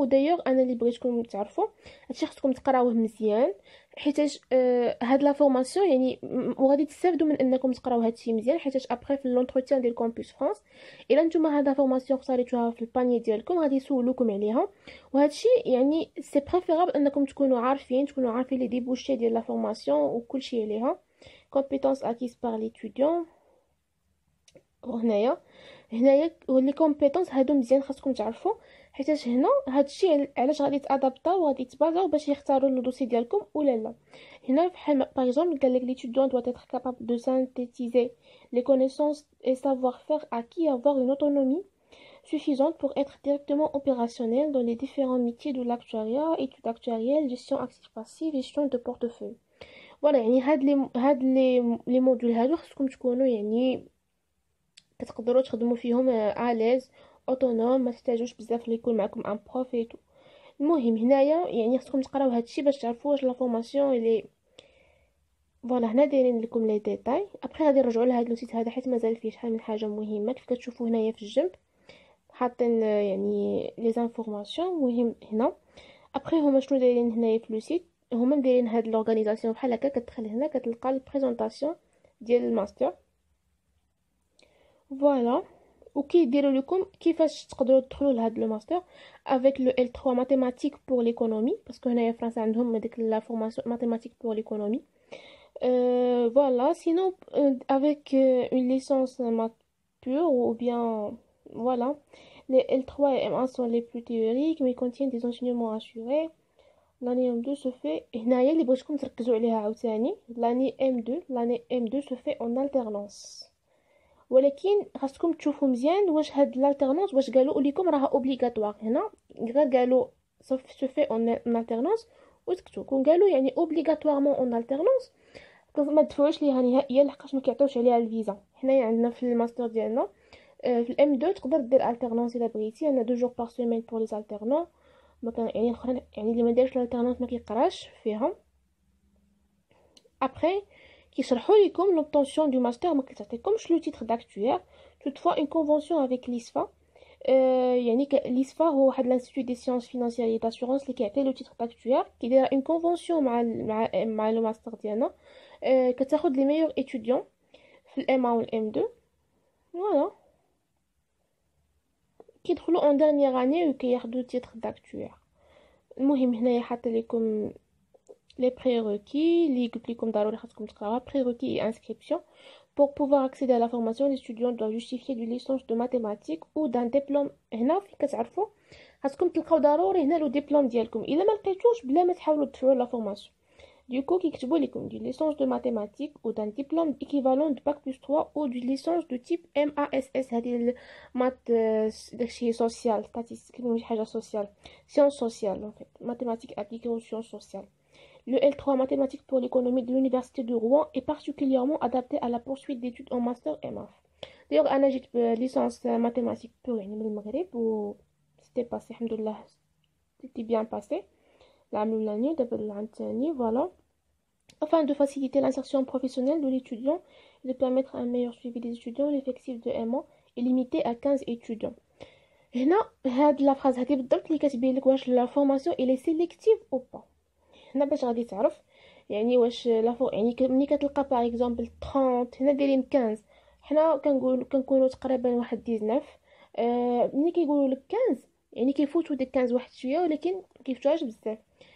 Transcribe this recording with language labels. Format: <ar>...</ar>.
<ar>ودايوغ انا اللي بغيتكم تعرفوا هادشي خصكم تقراوه مزيان حيتاش هاد لا فورماسيون يعني وغادي تستافدوا من انكم تقراو هادشي مزيان حيتاش ابري في لونتروتيان ديال كامبوس فرانس الا نتوما هاد لا فورماسيون خساريتوها في الباني ديالكم غادي يسولوكم عليها. وهادشي يعني سي بريفيرابل انكم تكونوا عارفين لي ديبوشي ديال لا فورماسيون وكلشي عليها.</ar> <fr>compétences acquises par l'étudiant.</fr> <ar>وهنايا لي كومبيتونس هادو مزيان خاصكم تعرفوا حيتاش هنا هادشي علاش غادي تادابطاو وغادي تبازاو باش يختاروا لو دوسي ديالكم ولا لا. هنا بحال باغ اكزومبل قال لك</ar> <fr>l'étudiant doit être capable de synthétiser les connaissances et savoir-faire acquis et avoir une autonomie suffisante pour être directement opérationnel dans les différents métiers de l'actuariat, études actuarielles, gestion active-passive, gestion de portefeuille.</fr> <ar>voilà يعني هاد لي موديول هادو خاصكم تكونوا يعني كتقدروا تخدموا فيهم اليز اوتونوم ما تحتاجوش بزاف اللي يكون معكم ان بروف ايتو. المهم هنايا يعني خصكم تقراو هادشي باش تعرفوا واش لا فورماسيون اللي فوالا. هنا دايرين لكم لي ديتاي. ابري غادي نرجعوا لهاد لو سيت هذا حيت مازال فيه شحال من حاجه مهمه. كيف كتشوفوا هنايا في الجنب حاطين يعني لي زانفورماسيون مهم هنا. ابري هما شنو دايرين هنايا في لو سيت هما دايرين هاد لورغانيزاسيون بحال هكا. كتدخل هنا كتلقى البريزونطاسيون ديال الماستر فوالا. وكيديروا لكم كيفاش تقدروا تدخلوا لهاد لو ماستر افيك لو</ar> <fr>L3 mathématique pour l'économie</fr> <ar>باسكو هنايا فرنسا عندهم ديك لا فورماسيون mathématique pour l'économie.</ar> <fr>Voilà, sinon, avec une licence maths pure ou bien, voilà, les L3 et M1 sont les plus théoriques mais contiennent des enseignements assurés. L'année M2 se fait,</fr> <ar>هنايا اللي بغيتكم تركزوا عليها عاوتاني</ar> <fr>l'année M2 se fait en alternance.</fr> <ar>ولكن خاصكم تشوفوا مزيان واش هاد l'alternance واش قالوا لكم راها obligatoire. هنا غير قالوا</ar> <fr>se fait en alternance</fr> <ar>وسكتوا. كون قالوا يعني</ar> <fr>obligatoirement en alternance</fr> <ar>ما تدفعوش ليها نهائيا لحقاش ما كيعطيوش عليها الفيزا. حنايا عندنا في الماستر ديالنا في الام 2 تقدر دير alternance الا بغيتي. عندنا</ar> <fr>2 jours par semaine pour les alternants.</fr> <ar>ما كان يعني الاخرين يعني اللي ما دارش l'alternance ما كيقراش فيها. après كيشرحوا لكم</ar> <fr>l'obtention du master</fr> <ar>ما كتعطيكمش لو تيتر d'actuaire.</ar> <fr>toutefois une convention avec l'ISFA</fr> <ar>يعني</ar> <fr>l'ISFA</fr> <ar>هو واحد</ar> <fr>l'institut des sciences financières et d'assurance</fr> <ar>اللي كيعطي لو تيتر</ar> <fr>d'actuaire</fr> <ar>كي دايره</ar> <fr>une convention</fr> <ar>مع لو ماستر ديالنا. كتاخد لي meilleurs étudiants في الام 1 والام 2 فوالا كيدخلوا</ar> <fr>en dernière année</fr> <ar>وكياخدوا تيتر d'actuaire. المهم هنايا حاطه لكم</ar> <fr>les prérequis</fr> <ar>اللي قلت لكم ضروري خاصكم تقراوها.</ar> <fr>prérequis et inscription. Pour pouvoir accéder à la formation, les étudiants doivent justifier d'une licence de mathématiques ou d'un diplôme.</fr> <ar>هنا فين كتعرفوا خاصكم تلقاو ضروري هنا لو ديبلوم ديالكم. الا ما لقيتوش بلا ما تحاولوا تدفعوا لا فورماسيون.</ar> <fr>Du coup,</fr> <ar>كيكتبوا لكم</ar> <fr>d'une licence de mathématiques ou d'un diplôme équivalent de bac plus 3 ou d'une licence de type MASS.</fr> <ar>هذه المات داكشي سوسيال</ar> <fr>statistique</fr> <ar>ماشي حاجه سوسيال</ar> <fr>sciences sociales en fait mathématiques appliquées aux sciences sociales. Le L3 mathématiques pour l'économie de l'université de Rouen est particulièrement adapté à la poursuite d'études en master MF. D'ailleurs</fr> <ar>انا جيت</ar> <fr>licence mathématiques pour</fr> <ar>يعني من المغرب و</ar> <fr>c'était passé alhamdoulilah c'était bien passé</fr> <ar>العام الاولاني دابا العام الثاني voilà.</ar> <fr>Afin de faciliter l'insertion professionnelle de l'étudiant et de permettre un meilleur suivi des étudiants, l'effectif de M1 est limité à 15 étudiants.</fr> <ar>هنا هاد لا فراز هادي بالضبط اللي كتبين لك واش لا فورماسيون الي سيليكتيف او با. هنا باش غادي تعرف يعني واش لا يعني ملي كتلقى باغ اكزومبل 30 هنا دايرين 15 حنا كنكونوا تقريبا واحد 19 ملي كيقولوا لك 15 يعني كيفوتوا ديك 15 واحد شويه ولكن كيفوتوهاش بزاف.</ar>